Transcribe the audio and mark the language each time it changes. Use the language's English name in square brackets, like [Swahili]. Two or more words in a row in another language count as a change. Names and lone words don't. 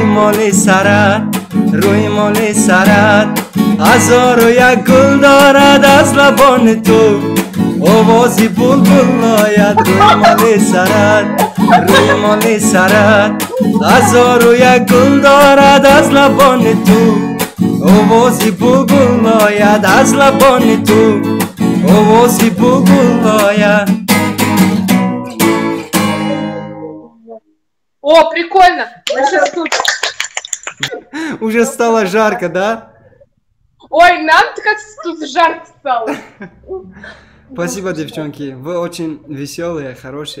[Persian] مال سرت روی مال سرت هزار و یک گل دارد از لبان تو آوازی بلبل آید روی مال سرت روی مال سرت هزار و یک گل دارد از لبان تو آوازی بلبل آید از لبان تو آوازی بلبل آید. [Russian] О, прикольно. Мы сейчас тут. Уже стало жарко, да? Ой, нам-то как тут жарко стало. Спасибо, девчонки. Вы очень веселые, хорошие.